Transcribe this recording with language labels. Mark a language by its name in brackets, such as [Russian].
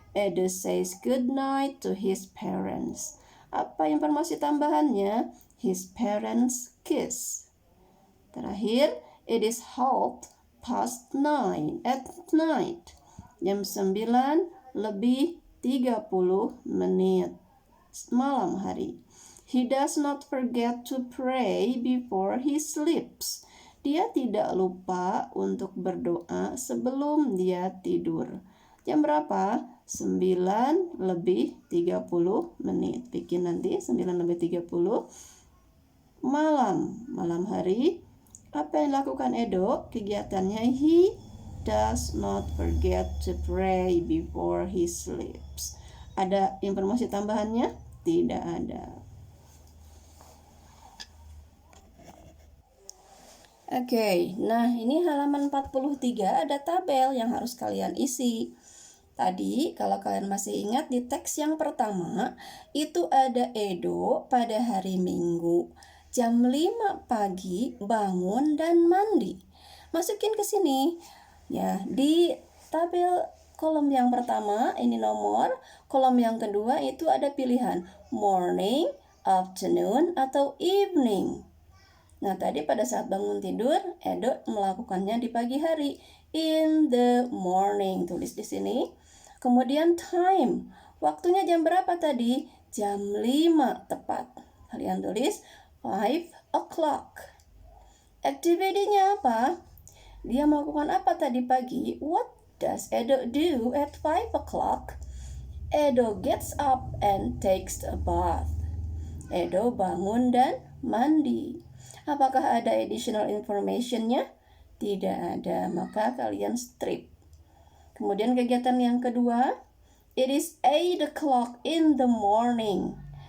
[English] Edo says good night to his parents. [Indonesian] Apa informasi tambahannya? [English] His parents kiss. [Indonesian] Terakhir, [English] it is 9:30 at night. [Indonesian] Jam 9 lebih 30 menit malam hari. [English] He does not forget to pray before he sleeps. [Indonesian] Dia tidak lupa untuk berdoa sebelum dia tidur. Jam berapa? 9 lebih 30 menit. Bikin nanti 9 lebih 30 malam hari. Apa yang dilakukan Edo? Kegiatannya, [English] he does not forget to pray before he sleeps. [Indonesian] Ada informasi tambahannya? Tidak ada. Oke, nah ini halaman 43 ada tabel yang harus kalian isi. Tadi kalau kalian masih ingat di teks yang pertama itu ada Edo pada hari Minggu jam 5 pagi bangun dan mandi. Masukin ke sini. Ya, di tabel kolom yang pertama ini nomor, kolom yang kedua itu ada pilihan morning, afternoon atau evening. Nah, tadi pada saat bangun tidur, Edo melakukannya di pagi hari. [English] In the morning, [Indonesian] tulis di sini. Kemudian time, waktunya jam berapa tadi? Jam 5 tepat. Kalian tulis 5 o'clock. Activity-nya apa? Dia melakukan apa tadi pagi? [English] What does Edo do at 5 o'clock? Edo gets up and takes a bath. [Indonesian] Edo bangun dan mandi. Apakah ada additional information-nya? Tidak ada, maka kalian strip. Kemudian kegiatan yang kedua, [English] it is 8 o'clock in the morning.